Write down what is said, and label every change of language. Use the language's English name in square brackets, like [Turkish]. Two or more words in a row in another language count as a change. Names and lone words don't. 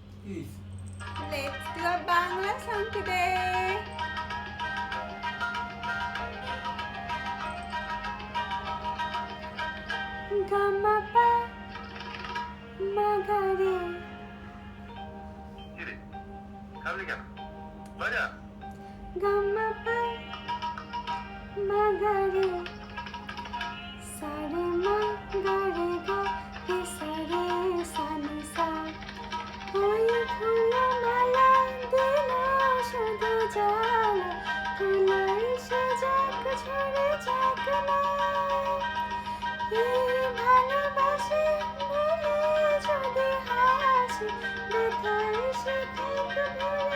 [English] Yes. Let's do a Bangla song today. Gamma pa magare. [Bangla] কিরে খাবলি কেন বাজা Gamma pa magare. Sare ma gare ga ke sare sani sa. ওই ফুলে মালা দিল শুধু জ্বালা ফুলে এসে যাক ঝরে যাক না এই ভালোবাসি বলে যদি হাসি ব্যথা এসে থাকবে